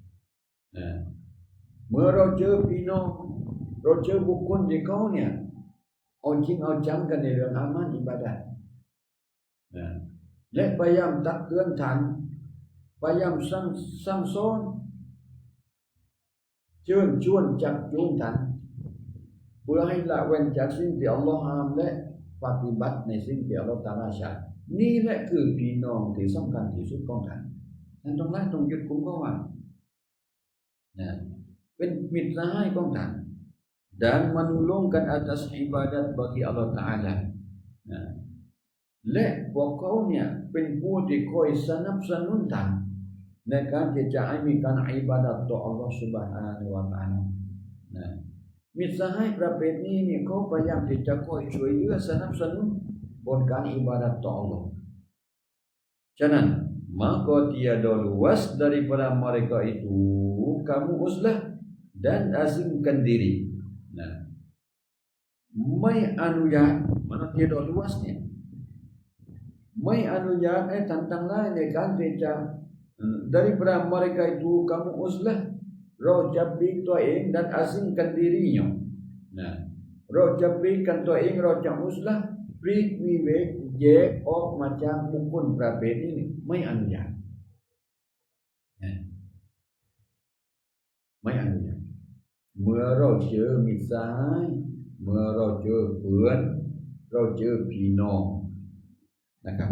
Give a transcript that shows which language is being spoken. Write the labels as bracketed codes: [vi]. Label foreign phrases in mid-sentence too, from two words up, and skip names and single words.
[th] เมื่อเราเจอพี่น้องเราเจอบุคคลที่เขาเนี่ยเอาจริงเอาจังกันในเรื่องอามันอิบาดะห์และพยายามตักเตือนท่านพยายามสั่งสอนเชิญชวนจักจูงท่านเพื่อให้ละเว้นจากสิ่งที่อัลลอฮ์ห้ามและปฏิบัติในสิ่งที่อัลลอฮ์ตะอาลาชานี่แหละคือพี่น้องที่สำคัญที่สุดของท่านท่านต้องยึดกุมเขาไว้ เป็นมิตรสหายของท่าน [ms] dan menulungkan atas ibadat bagi Allah Ta'ala [th] และพวกเขาเนี่ยเป็นผู้ ที่คอยสนับสนุนท่านในการที่จะให้มีการอิบาดัตต่อ [ar] Allah Subhanahu wa Ta'ala [th] มิตรสหายประเภทนี้เนี่ยเขาพยายามที่จะคอยช่วยเหลือสนับสนุนบนการอิบาดัตต่อ Allah ฉะนั้น [ms] maka tiada luas daripada mereka itu kamu uzlah dan asingkan diri [th] ไม่อนุญาต [ms] mana tiada luasnya [th] ไม่อนุญาตให้ท่านทั้งหลายในการที่จะ [ms] daripada mereka itu kamu uzlah [th] เราจะปลีกตัวเอง [ms] dan asingkan dirinya [th] เราจะปลีกกันตัวเองเราจะอุซละปลีกวิเวกแยกออกมาจากบุคคลประเภทนี้ไม่อนุญาต ไม่อนุญาตเมื่อเราเจอมิตรสหายเมื่อเราเจอเพื่อนเราเจอพี่น้องนะครับ